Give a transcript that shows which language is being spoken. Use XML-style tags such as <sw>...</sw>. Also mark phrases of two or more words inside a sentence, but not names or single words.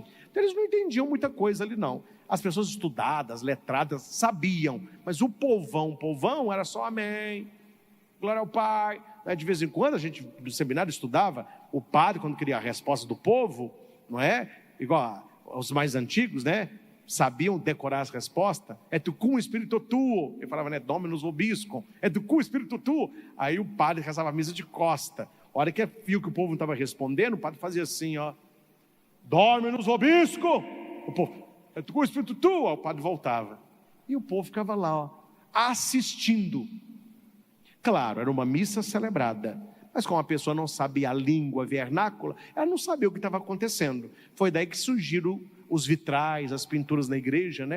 <pt>Então eles não entendiam muita coisa ali não. As pessoas estudadas, letradas, sabiam, mas o povão era só amém, glória ao Pai. De vez em quando a gente no seminário estudava, o padre, quando queria a resposta do povo, não é? Igual aos mais antigos, né? sabiam decorar as respostas.</pt> <la>É tu cum spiritu tuo.</la> <pt>Ele falava, né,</pt> <la>Dominus vobiscum. É tu cum spiritu tuo.</la> <pt>Aí o padre rezava a missa de costa. A hora que viu que o povo não estava respondendo, o padre fazia assim, ó,</pt> <la>Dominus vobiscum.</la> <pt>O povo,</pt> <la>é tu cum spiritu tuo.</la> <pt>Aí o padre voltava. E o povo ficava lá, ó, assistindo. Claro, era uma missa celebrada, mas como a pessoa não sabia a língua vernácula, ela não sabia o que estava acontecendo. Foi daí que surgiram os vitrais, as pinturas na igreja, né?</pt>